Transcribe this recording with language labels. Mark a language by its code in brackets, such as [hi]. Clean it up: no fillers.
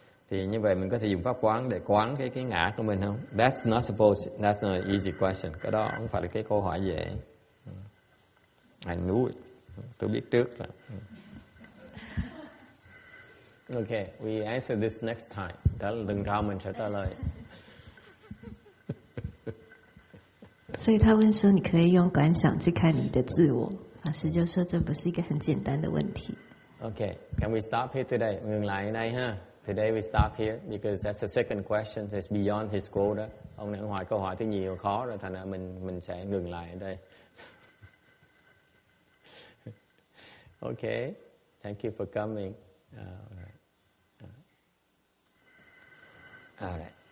[vi] Thì như vậy mình có thể dùng pháp quán để quán cái ngã của mình không? [en] That's not an easy question. [vi] Cái đó không phải là cái câu hỏi dễ. [en] I knew it. [vi] Tôi biết trước rồi. [en] Okay, we answer this next time. [vi] Đó là lần sau mình sẽ trả lời. [zh] 所以他问说：“你可以用观想去看你的自我。” 法师就说：“这不是一个很简单的问题。” [en] Okay, can we stop here today? [vi] Ngừng lại ở đây ha. [en] Today we stop here because that's the second question. It's beyond his quota. [vi] Ông này hỏi câu hỏi thứ nhiều khó rồi, thành ra mình sẽ ngừng lại ở đây. [en] Okay, thank you for coming. All right.